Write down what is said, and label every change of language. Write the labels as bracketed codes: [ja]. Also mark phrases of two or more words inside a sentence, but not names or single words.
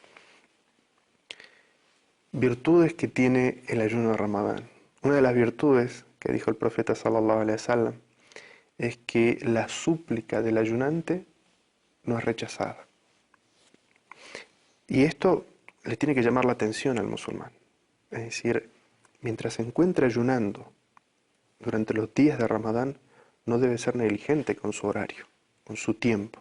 [es] Virtudes que tiene el ayuno de Ramadán. Una de las virtudes que dijo el profeta [ar] صلى الله عليه وسلم [es] es que la súplica del ayunante no es rechazada. Y esto le tiene que llamar la atención al musulmán. Es decir, mientras se encuentre ayunando durante los días de Ramadán, no debe ser negligente con su horario, con su tiempo.